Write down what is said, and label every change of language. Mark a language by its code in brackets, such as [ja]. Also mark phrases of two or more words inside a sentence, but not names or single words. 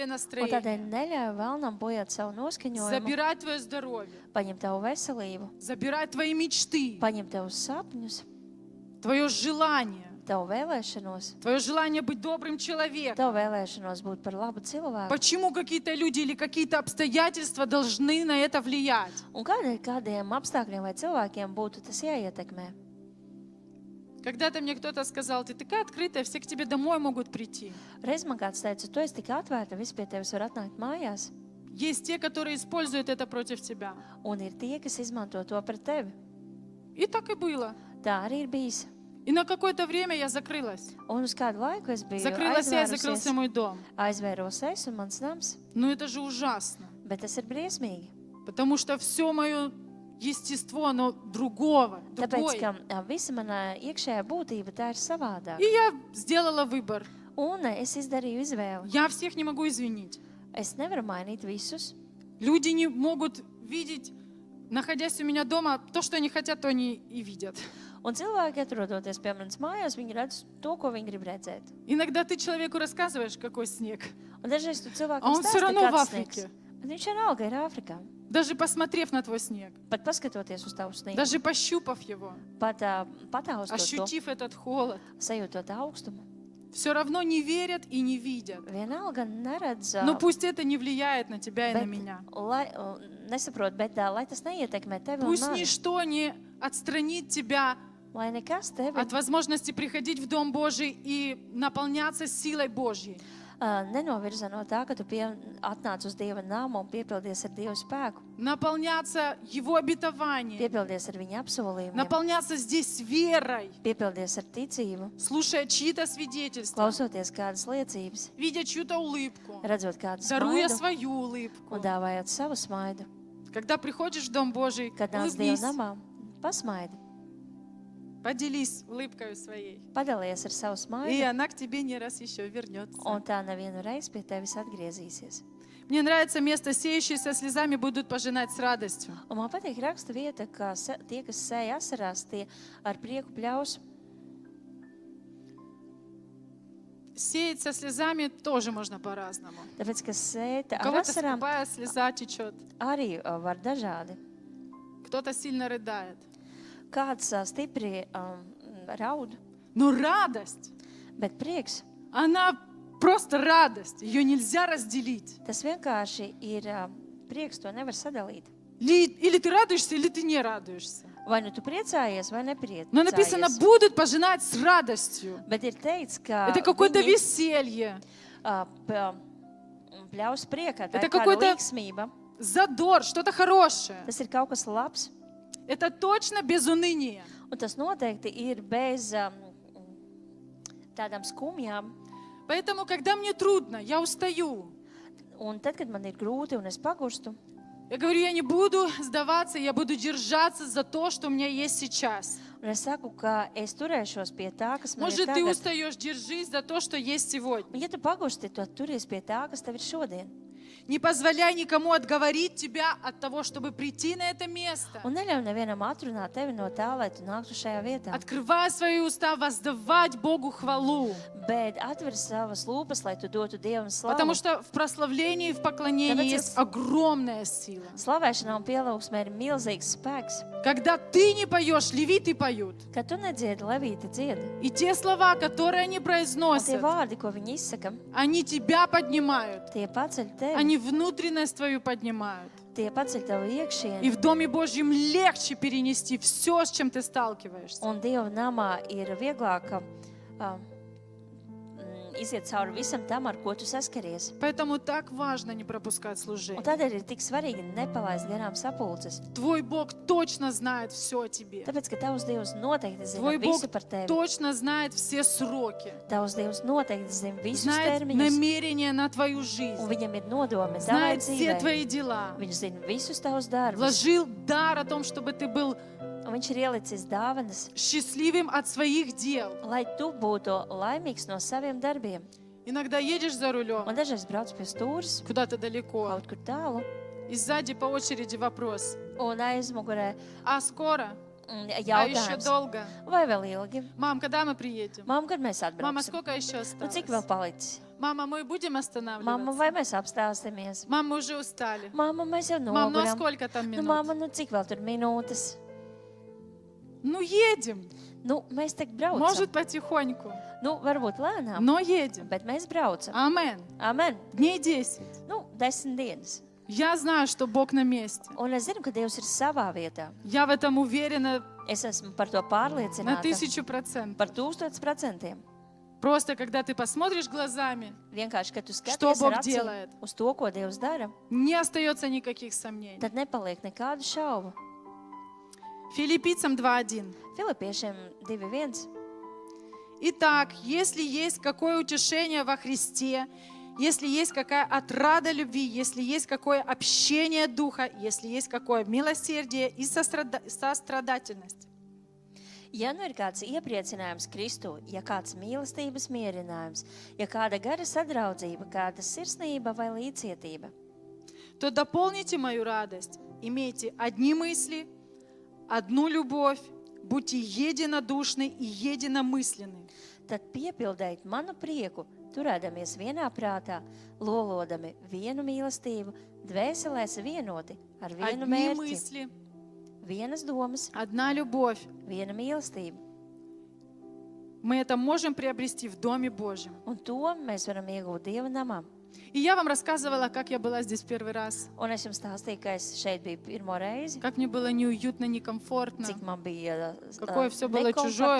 [lv] Un tādēļ [ru] настроение, [lv] neļauj vēlnam bojāt savu noskaņojumu, [ru] забирать твое здоровье, [lv] paņemt tavu veselību, [ru] забирать твои мечты, [lv] paņemt tavus sapņus, [ru] твое желание, [lv] tavu vēlēšanos, [ru] твое желание быть добрым человеком. [lv] tavu vēlēšanos būt par labu cilvēku. [ru] Почему какие-то люди или какие-то обстоятельства должны на это влиять? [lv] Un kādiem apstākļiem vai cilvēkiem būtu tas jāietekmē? [ru] Когда-то мне кто-то сказал, ты такая открытая, все к тебе домой могут прийти. [lv] Reiz man kāds teica, tu esi tik atvērta, visi pie tevis var atnākt mājās. [ru] Есть те, которые используют это против тебя. [lv] Un ir tie, kas izmanto to pret tevi. [ru] И так и было. [lv] Tā arī ir bijis. [ru] И на какое-то время я закрылась. [lv] Un uz kādu laiku es biju [ru] Закрылась я и закрылся мой дом. [lv] aizvēros es un mans nams, [ru] Но это же ужасно. [lv] bet tas ir briesmīgi. [ru] Потому что все мое естество, оно другое. [lv] Tāpēc, ka visa mana iekšējā būtība tā ir savādāka. [ru] И я сделала выбор. [lv] Un es izdarīju izvēli. [ru] Я всех не могу изменить. [lv] Es nevaru mainīt visus. [ru] Люди не могут видеть, находясь у меня дома, то, что они хотят, то они и видят. [lv] Un cilvēki, atrodoties pie manas mājās, viņi redz to, ko viņi grib redzēt. [ru] Иногда ты человеку рассказываешь, какой снег. [lv] Un dažreiz tu [ru] А [lv] cilvēkam [ru] он все [lv] stāsti, [ru] равно в [lv] kāds sniegs. [ru] Африке. [lv] Bet viņš vienalga ir Āfrikā. [ru] Даже посмотрев на твой снег, [lv] Pat paskatoties uz tavu sniegu, [ru] даже пощупав его, [lv] pat pataustot to, [ru] ощутив этот холод, [lv] sajūtot augstumu, [ru] все равно не верят и не видят. [lv] vienalga neredz, [ru] Но пусть это не влияет на тебя и на [lv] bet, [ru] меня. [lv] nesaprot, bet lai tas neietekmē tevi un [ru] Пусть [lv] mani. [ru] ничто не отстранит тебя [lv] Lai nekas tevi [ru] от возможности приходить в Дом Божий и наполняться силой Божьей. [lv] nenovirza no tā, ka tu atnāc uz Dieva namu un piepildies ar Dieva spēku, [ru] Наполняться Его обетованием. [lv] piepildies ar viņa apsolījumiem, [ru] Наполняться здесь верой, [lv] piepildies ar ticību, [ru] слушая чьи-то свидетельства, [lv] klausoties kādas liecības, [ru] видя чью-то улыбку, [lv] redzot kādu [ru] даруя [lv] smaidu [ru] свою улыбку. [lv] un dāvājot savu smaidu. [ru] Когда приходишь в Дом Божий, [lv] Kad nāc Dieva [ru] улыбнись, [lv] namā, pasmaidi, [ru] поделись улыбкой своей, [lv] padalies ar savu [ru] и [lv] smaidu, [ru] она к тебе не раз еще вернется. [lv] un tā nevienu reizi pie tevis atgriezīsies. [ru] Мне нравится место, сеющие со слезами будут пожинать с радостью. [lv] Un man patīk raksta vieta, ka tie, kas sēja asarās, tie ar prieku pļaus. [ru] Сеять со слезами тоже можно по-разному. [lv] Tāpēc, ka sēt [ru] У [lv] ar [ru] кого-то [lv] asarām [ru] скупая слеза течет, [lv] arī var dažādi. [ru] кто-то сильно рыдает. [lv] Kāds stipri raud, [ru] Но радость, [lv] bet prieks, [ru] она просто радость, ее нельзя разделить. [lv] tas vienkārši ir prieks, to nevar sadalīt. [ru] Или ты радуешься, или ты не радуешься. [lv] Vai nu tu priecājies, vai [ru] Но написано, [lv] nepriecājies. [ru] будут пожинать с радостью. [lv] Bet ir teikts, ka [ru] Это какое-то [lv] viņi, [ru] веселье, [lv] pļaus priekā, tā [ru] Это [lv] ir kāda [ru] какой-то- [lv] līksmība. [ru] задор, что-то хорошее. [lv] Tas ir kaut kas labs, [ru] Это точно без уныния. [lv] un tas noteikti ir bez tādām skumjām. [ru] Поэтому, когда мне трудно, я устаю. [lv] Un tad, kad man ir grūti un es pagurstu, [ru] Я говорю, я не буду сдаваться, я буду держаться за то, что у меня есть сейчас. [lv] un es saku, ka es turēšos pie tā, kas man ir [ru] Может, ты [lv] tagad. [ru] устаешь, держись за то, что есть сегодня. [lv] Un, ja tu pagursti, tad turies pie tā, kas tev ir šodien. [ru] Не позволяй никому отговорить тебя от того, чтобы прийти на это место. [lv] Un neļauj nevienam atrunāt tevi no tā, lai tu nāktu šajā vietā. [ru] Открывай свои уста, воздавать Богу хвалу. [lv] Bet atver savas lūpas, lai tu dotu Dievam [ru] Потому [lv] slavu. [ru] что в прославлении и в поклонении Давайте есть огромная сила. [lv] Slavēšanā un pielūgsmē ir milzīgs spēks. [ru] Когда ты не поешь, левиты поют. [lv] Kad tu nedziedi, levīti dziedi. [ru] И те слова, которые они [lv] Un tie [ru] произносят, [lv] vārdi, ko viņi izsaka, [ru] они тебя поднимают. [lv] tie paceļ tevi. [ru] Они внутренность твою поднимают. [lv] Tie paceļ tavu [ru] И [lv] iekšieni. [ru] в Доме Божьем легче перенести все, с чем ты сталкиваешься. [lv] Un Dieva namā ir vieglāk iziet cauri visam tam, ar ko tu saskaries. [ru] Поэтому так важно не пропускать [lv] Un [ru] служение. [lv] tādēļ ir tik svarīgi nepalaist garām sapulces. [ru] Твой Бог точно знает все о тебе. [lv] Tāpēc, ka tavs Dievs noteikti zina [ru] Твой Бог [lv] visu par tevi. [ru] точно знает все сроки. [lv] Tavs Dievs noteikti zina visus [ru] Знает [lv] termiņus. [ru] намерения на твою [lv] Un [ru] жизнь. [lv] viņam ir nodomi tavai [ru] Знает все [lv] dzīvei. [ru] твои дела. [lv] Viņš zina visus tavus darbus. [ru] Вложил дар о том, чтобы ты был [lv] Un viņš ir ielicis dāvanas, [ru] счастливым от своих дел. [lv] lai tu būtu laimīgs no saviem darbiem. [ru] Иногда едешь за рулем [lv] Un dažreiz brauc pie stūres, [ru] куда-то далеко, [lv] kaut kur tālu, [ru] и сзади по очереди вопрос. [lv] un aizmugurē [ru] А скоро? А еще [lv] jautājums, [ru] долго? [lv] vai vēl ilgi? [ru] Мам, когда мы приедем? [lv] Māma, kad mēs [ru] Мама, [lv] atbrauksim? [ru] сколько еще [lv] Nu, cik vēl [ru] осталось? [lv] palicis? [ru] Мама, мы будем [lv] Māma, [ru] останавливаться? [lv] vai mēs apstāsimies? [ru] Мам, мы уже устали. [lv] Māma, mēs jau [ru] Мам, ну а [lv] noguram. [ru] сколько там [lv] Nu, [ru] минут? [lv] māma, nu cik vēl tur minūtes? [ru] Ну едем. [lv] Nu, mēs tik braucam. [ru] Может, потихоньку, [lv] Nu, varbūt lēnām, [ru] но едем. [lv] bet mēs braucam. [ru] Амен. [lv] Amen. [ru] Дней 10. [lv] Nu, 10 dienas. [ru] Я знаю, что Бог на месте. [lv] Un es zinu, ka Dievs ir savā vietā. [ru] Я в этом уверена [lv] Es esmu par to [ru] на [lv] pārliecināta. [ru] 1000%. [lv] Par 1000%. [ru] Просто когда ты посмотришь глазами, [lv] Vienkārši, kad tu [ru] Что [lv] skaties [ru] Бог [lv] ar acīm [ru] делает? [lv] uz to, ko Dievs dara, [ru] не остается никаких сомнений. [lv] tad nepaliek nekādu šaubu. [ru] Филиппийцам 2:1. [lv] Filipiešiem 2.1. [ru] Итак, если есть какое утешение во Христе, если есть какая отрада любви, если есть какое общение Духа, если есть какое милосердие и сострадательность. [lv] Ja nu ir kāds iepriecinājums Kristū, ja kāds mīlestības mierinājums, ja kāda gara sadraudzība, kāda sirsnība vai līdzcietība, [ru] То дополните мою радость, имейте одни мысли, одну любовь, будьте единодушны и единомысленны. [lv] tad piepildēt manu prieku, turēdamies vienā prātā, lolodami vienu mīlestību, dvēselēs vienoti ar vienu [ru] Одни [lv] mērķi, [ru] мысли, [lv] vienas domas, [ru] одна любовь. [lv] viena mīlestība. [ru] Мы это можем приобрести в Доме Божьем. [lv] Un to mēs varam iegūt Dieva namā. [ru] И я вам рассказывала, как я была здесь первый раз. [lv] Un es jums stāstīju, ka es šeit biju pirmo reizi, [ru] Как мне было неуютно, некомфортно, [lv] cik man bija [ru] Какое всё было чужое.